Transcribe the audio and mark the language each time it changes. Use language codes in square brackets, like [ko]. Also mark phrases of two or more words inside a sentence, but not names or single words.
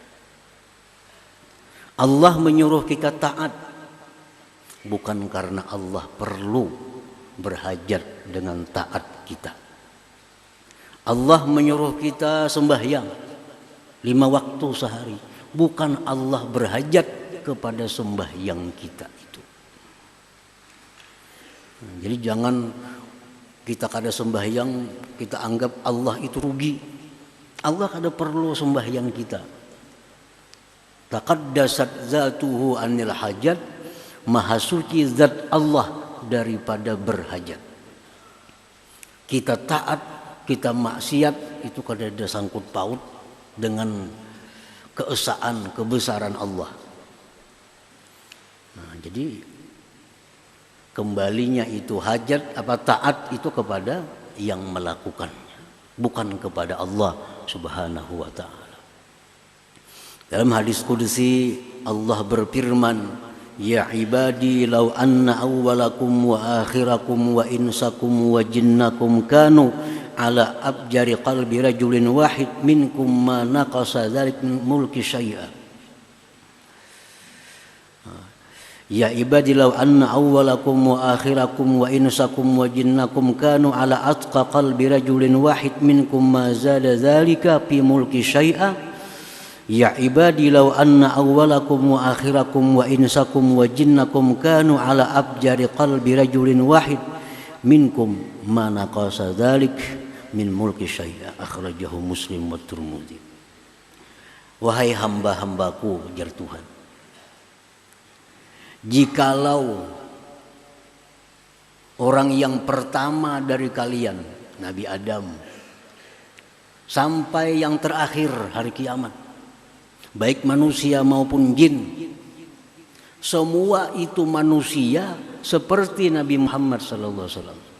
[id] Allah menyuruh kita taat bukan karena Allah perlu berhajat dengan taat kita. Allah menyuruh kita sembahyang 5 waktu sehari, bukan Allah berhajat kepada sembahyang kita itu. Jadi jangan kita kada sembahyang kita anggap Allah itu rugi. Allah kada perlu sembahyang kita. [ar] تقدست ذاته عن الحاجة, [id] maha suci zat Allah daripada berhajat. Kita taat, kita maksiat itu kada ada sangkut paut dengan keesaan, kebesaran Allah. Nah, jadi kembalinya itu hajat apa taat itu kepada yang melakukannya, bukan kepada Allah [ar] سبحانه وتعالى. [id] Dalam hadis qudsi Allah berfirman, [ar] يا عبادي لو أن أولكم وآخركم وإنسكم وجنكم كانوا على أبجر قلب رجل واحد منكم ما نقص ذلك من ملكي شيئا. يا عبادي لو أن أولكم وآخركم وإنسكم وجنكم كانوا على أتقى قلب رجل واحد منكم ما زاد ذلك في ملكي شيئا. يا عبادي لو أن أولكم وآخركم وإنسكم وجنكم كانوا على أبجر قلب رجل واحد منكم ما نقص ذلك من ملكي شيئا أخرجه مسلم والترمذي. [id] Wahai hamba-hambaku, ujar Tuhan, jikalau orang yang pertama dari kalian, Nabi Adam, sampai yang terakhir hari kiamat, baik manusia maupun jin, semua itu manusia seperti Nabi Muhammad SAW.